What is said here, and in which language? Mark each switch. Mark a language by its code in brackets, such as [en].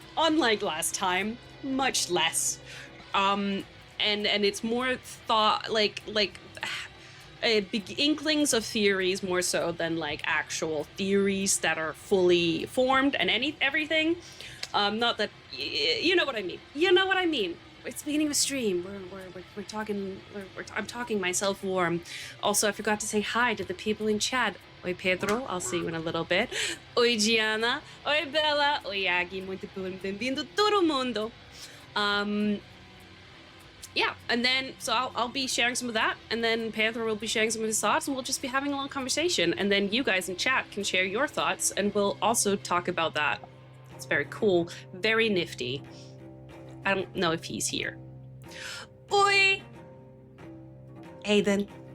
[en] Unlike last time, much less. And it's more thought, like big inklings of theories more so than like actual theories that are fully formed and everything. Not that, you know what I mean. You know what I mean. It's the beginning of a stream. We're talking. I'm talking myself warm. Also, I forgot to say hi to the people in chat. [pt] Oi, Pedro. [en] I'll see you in a little bit. [pt] Oi, Gianna. Oi, Bella. Oi, Aggie. Muito bem-vindo todo mundo. [en] Yeah, and then so I'll be sharing some of that, and then Pedro will be sharing some of his thoughts, and we'll just be having a little conversation, and then you guys in chat can share your thoughts, and we'll also talk about that. It's very cool, very nifty. I don't know if he's here. Oi! Hey then.